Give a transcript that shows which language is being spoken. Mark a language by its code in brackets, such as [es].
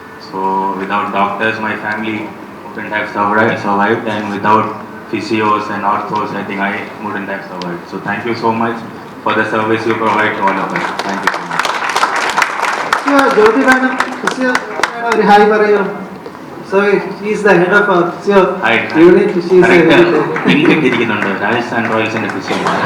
[en] So without doctors, my family wouldn't have survived, and without physios and orthos, I think I wouldn't have survived. So thank you so much for the service you provide to all of us. Thank you so much. [ml] Jyoti madam, ഒരു hi പറയൂ. [en] So she is the head of our physio unit. She is [ml] ഇരിക്കുന്നുണ്ട് Rajasthan റോയൽസിന്റെ physio.